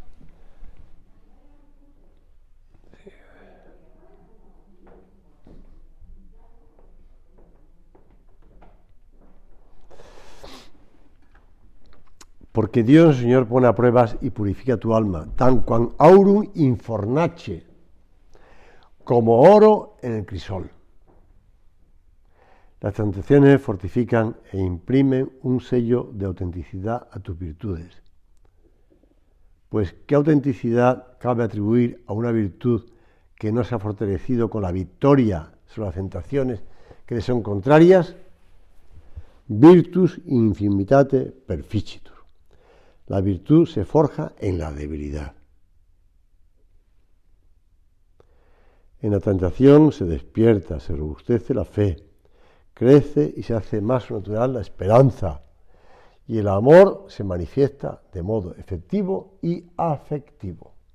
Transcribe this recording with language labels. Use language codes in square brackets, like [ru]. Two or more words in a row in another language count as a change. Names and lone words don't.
[es] Porque Dios, Señor, pone a pruebas y purifica tu alma, [la] tan quam aurum in fornace, [es] como oro en el crisol. Las tentaciones fortifican e imprimen un sello de autenticidad a tus virtudes. Pues, ¿qué autenticidad cabe atribuir a una virtud que no se ha fortalecido con la victoria sobre las tentaciones que le son contrarias? [la] Virtus infimitate perficitur. [es] La virtud se forja en la debilidad. En la tentación se despierta, se robustece la fe, crece y se hace más natural la esperanza, y el amor se manifiesta de modo efectivo y afectivo.